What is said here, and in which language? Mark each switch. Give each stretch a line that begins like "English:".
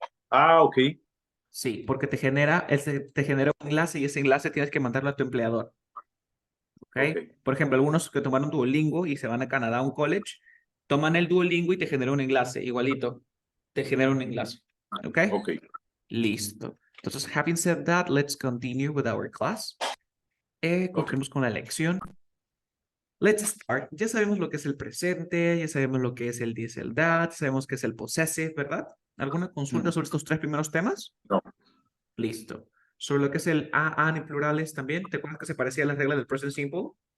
Spanish: Ah, ok. Sí, porque te genera un enlace y ese enlace tienes que mandarlo a tu empleador. ¿Ok? Ok. Por ejemplo, algunos que tomaron Duolingo y se van a Canadá a un college, toman el Duolingo y te genera un enlace, igualito. Te genera un enlace. ¿Ok? Ok. Listo.
English: Entonces, having said that, let's continue with our class. Ok.
Spanish: Continuemos con la lección.
English: Let's start.
Spanish: Ya sabemos lo que es el presente, ya sabemos lo que es el this, el that, sabemos que es el possessive, ¿verdad? ¿Alguna consulta Mm, sobre estos tres primeros temas? No. Listo. sobre lo que es el an y plurales también. ¿Te acuerdas que se parecía a las reglas del present simple?